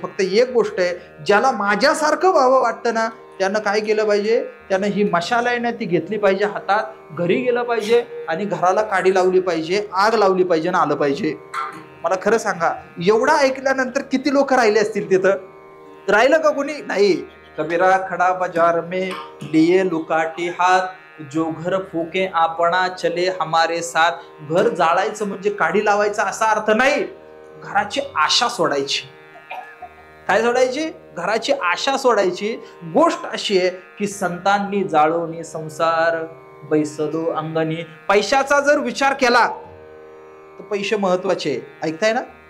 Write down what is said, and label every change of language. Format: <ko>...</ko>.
<mr>फक्त एक गोष्ट आहे, ज्याला माझ्यासारखं व्हावं वाटतं ना, त्यानं काय केलं पाहिजे? त्यानं ही मशाल आहे ना, ती घेतली पाहिजे हातात, घरी गेलं पाहिजे आणि घराला काडी लावली पाहिजे, आग लावली पाहिजे आणि आलं पाहिजे. मला खरं सांगा, एवढा ऐकल्यानंतर किती लोक राहिले असतील तिथं? राहिलं का कोणी? नाही.</mr> <hi>कबीरा खडा बाजार में लिए लुकाटी हात, जो घर फुके आपणा चले हमारे साथ.</hi> <mr>घर जाळायचं म्हणजे काडी लावायचा असा अर्थ नाही. घराची आशा सोडायची. काय सोडायची? घराची आशा सोडायची. गोष्ट अशी आहे की संतांनी जाळोनी संसार बैसलो अंगणी. पैशाचा जर विचार केला तर पैसे महत्वाचे. ऐकताय ना?</mr>